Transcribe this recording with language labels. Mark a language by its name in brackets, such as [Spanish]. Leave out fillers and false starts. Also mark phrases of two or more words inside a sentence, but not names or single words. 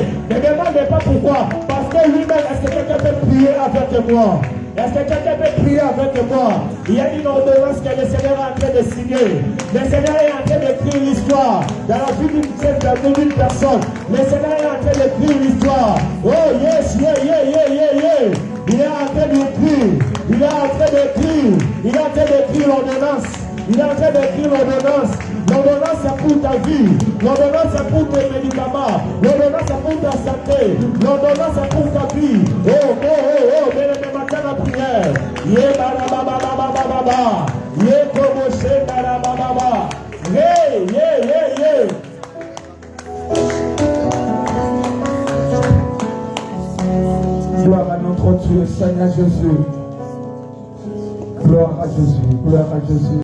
[French] Ne demande pas pourquoi. Parce que lui-même, est-ce que quelqu'un peut prier avec moi? Est-ce que quelqu'un peut prier avec moi? Il y a une ordonnance que le Seigneur est en train de signer. Le Seigneur est en train d'écrire l'histoire dans la vie d'une personne. Le Seigneur est en train d'écrire l'histoire. [English] Oh yes, yeah, yeah, yeah, yeah, yeah. [French] Il est en train d'écrire. Il est en train d'écrire. Il est en train d'écrire l'ordonnance. Il est en train d'écrire l'ordonnance. L'ordonnance c'est pour ta vie. L'ordonnance c'est pour tes médicaments. L'ordonnance c'est pour ta santé. L'ordonnance c'est pour ta vie. Oh, oh, oh, oh, bien aimé, matin la prière. Yé barabababababa. Yé komoché barabababa. Yé, yé, yé, yé. Gloire à notre Dieu, Seigneur Jésus. Gloire à Jésus, gloire à Jésus.